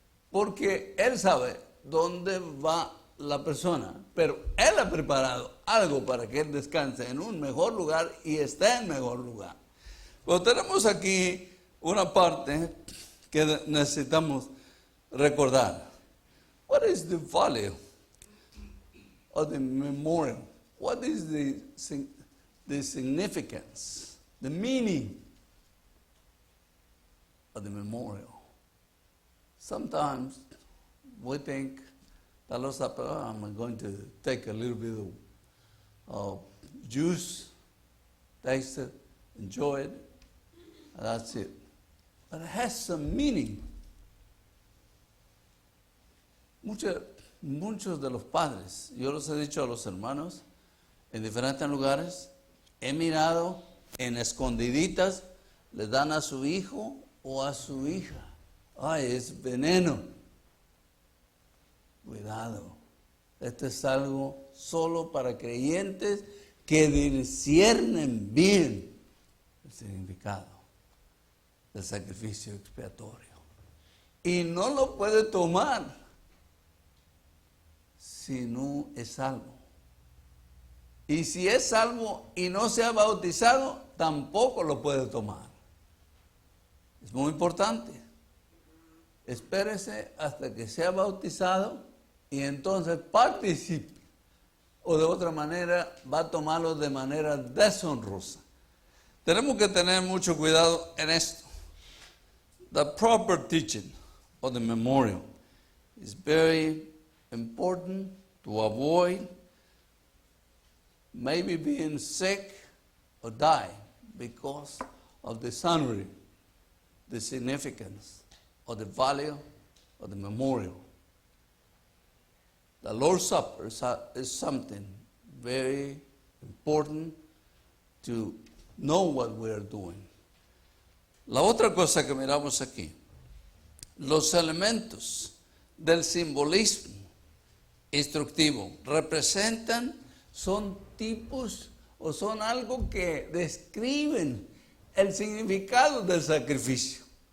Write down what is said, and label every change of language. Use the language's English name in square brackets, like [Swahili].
[Spanish] Porque Él sabe dónde va la persona, pero Él ha preparado algo para que Él descanse en un mejor lugar y esté en mejor lugar. Pero tenemos aquí una parte que necesitamos recordar. [English] What is the value of the memorial? What is the significance, the meaning of the memorial? Sometimes we think that I'm going to take a little bit of juice, taste it, enjoy it, and that's it. But it has some meaning. [Spanish] Muchos de los padres, yo los he dicho a los hermanos en diferentes lugares, he mirado en escondiditas, le dan a su hijo o a su hija. Ay, es veneno. cuidado. Esto es algo solo para creyentes que disciernen bien el significado del sacrificio expiatorio. Y no lo puede tomar si no es salvo. Y si es salvo y no se ha bautizado, tampoco lo puede tomar. Es muy importante. Espérese hasta que sea bautizado y entonces participe. O de otra manera va a tomarlo de manera deshonrosa. Tenemos que tener mucho cuidado en esto. [English] The proper teaching of the memorial is very important to avoid maybe being sick or die because of dishonoring the significance or the value of the memorial. The Lord's Supper is something very important to know what we are doing. [Spanish] La otra cosa que miramos aquí, los elementos del simbolismo instructivo representan, son tipos o son algo que describen el significado del sacrificio.